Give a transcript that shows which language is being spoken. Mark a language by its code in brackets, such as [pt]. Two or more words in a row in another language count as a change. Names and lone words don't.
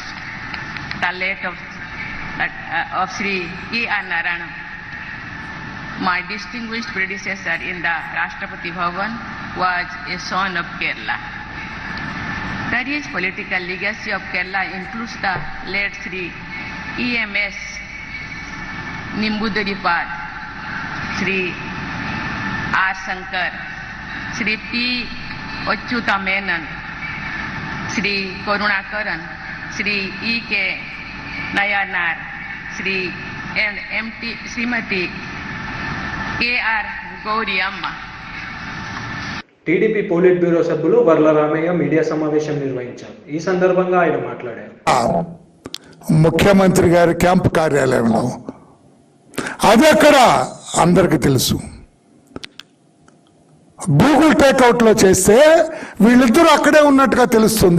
[en] The late of Sri E.R. Narayana, my distinguished predecessor in the Rashtrapati Bhavan, was a son of Kerala. The rich political legacy of Kerala includes the late Sri E.M.S. Nimbuduripad, Sri R. Shankar, Sri P. Achyuta Menon, Sri Karunakaran, Sri E.K. Nayanar, Sri M.T. Srimati K.R. Gauri Amma. [te] టీడీపీ పోలిట్ బ్యూరో సభ్యులు వర్ల రామయ్య మీడియా సమావేశం నిర్వహించారు. ఈ సందర్భంగా ఆయన మాట్లాడారు. ముఖ్యమంత్రి గారి క్యాంప్ కార్యాలయంలో అది అక్కడ అందరికి తెలుసు. గూగుల్ టేక్అవుట్ లో చేస్తే వీళ్ళిద్దరూ అక్కడే ఉన్నట్టుగా తెలుస్తుంది.